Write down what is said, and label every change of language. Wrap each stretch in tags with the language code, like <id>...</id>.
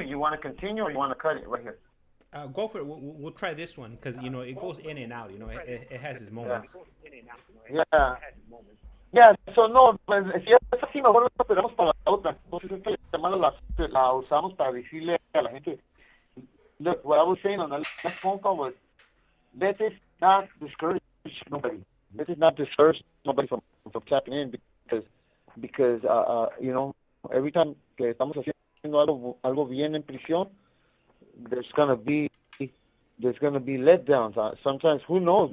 <en>You want to continue or you want to cut it right here? Go for it. We'll try this one because it goes in and out. It has its moments. Yeah.</en> <es>Yeah, so no, pues, si es así, mejor lo esperamos para la otra. Entonces esta llamada la usamos para decirle a la gente.</es> <en>Look, what I was saying on the last phone call was, let us not discourage nobody. Let us not discourage nobody from tapping in because every time</en> <es>que estamos haciendo algo bien en prisión,</es> <en>there's gonna be letdowns. Sometimes, who knows?</en>